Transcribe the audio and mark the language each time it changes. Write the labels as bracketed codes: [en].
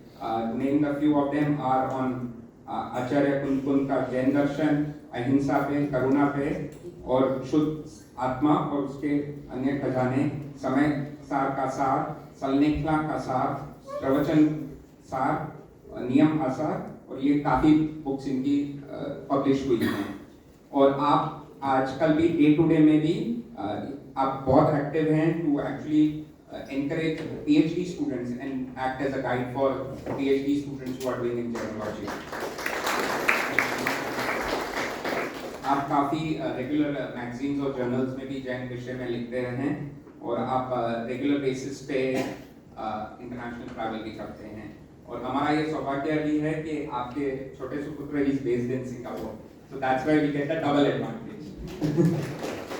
[en] To name the few of them are on [hi] आचार्य कुंतकुंत का जैन दर्शन, अहिंसा पे, करुणा पे, और शुद्ध आत्मा और उसके अन्य खजाने, समय सार का सार, सलनेखला का सार, प्रवचन सार, नियम आसार, और ये काफी बुक्स इनकी पब्लिश हुई हैं। और आप आजकल भी डे टू डे में भी आप बहुत एक्टिव हैं [en] To actually encourage PhD students and act as a guide for PhD students who are doing in genealogy. [hi] आप काफ़ी रेगुलर मैगजीन्स और जर्नल्स में भी जैन विषय में लिखते रहे हैं, और आप रेगुलर बेसिस पे इंटरनेशनल ट्रैवल भी करते हैं। और हमारा ये सौभाग्य भी है कि आपके छोटे सुपुत्र [en] Is based in Singapore, so that's why we get a double advantage.